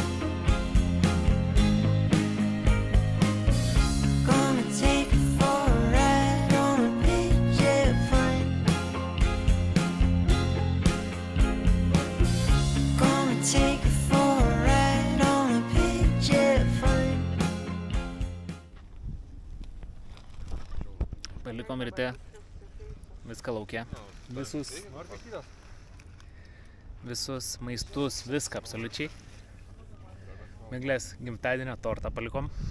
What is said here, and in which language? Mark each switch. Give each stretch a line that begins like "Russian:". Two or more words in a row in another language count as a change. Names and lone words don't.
English: Gonna take you for a ride on a big jet plane. Gonna take you for a ride on a big jet plane.
Lithuanian: Palikom ryte viską laukia. Visus maistus, viską absoliučiai. Miglės gimtadienio tortą palikom.